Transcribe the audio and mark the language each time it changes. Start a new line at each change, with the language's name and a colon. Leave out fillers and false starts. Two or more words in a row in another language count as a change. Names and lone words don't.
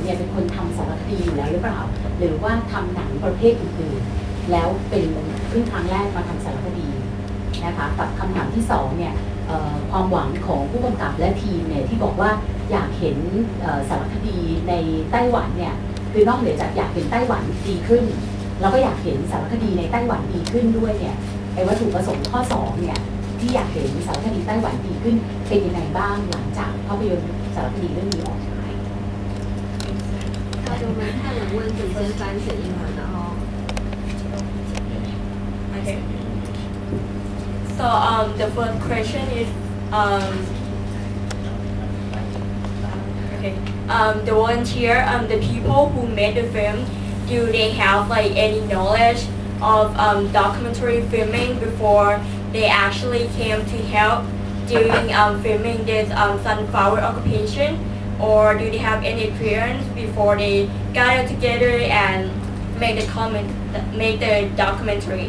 Thai: เนี่ยเป็นคนทำสารคดีอยู่แล้วหรือเปล่าหรือว่าทำหนังประเภทอื่นๆแล้วเป็นขึ้นครั้งแรกมาทำสารคดีนะคะกับคำถามที่2เนี่ยความหวังของผู้กำกับและทีมเนี่ยที่บอกว่าอยากเห็นสารคดีในไต้หวันเนี่ยคือนอกเหนือจากอยากเห็นไต้หวันดีขึ้นเราก็อยากเห็นสารคดีในไต้หวันดีขึ้นด้วยเนี่ยไอ้วัตถุประสงค์ข้อ2เนี่ยที่อยากเห็นสารคดีไต้หวันดีขึ้นเป็นยังไงบ้างหลังจากภาพยนตร์สารคดีเรื่องนี้ออกฉาย
Chinese: 我们泰文问题先翻成英文，然后
English: Okay. So the first question is okay the volunteer the people who made the film, do they have like any knowledge of documentary filming before they actually came to help during filming this sunflower occupation, or do they have any experience before they gathered together and make the documentary?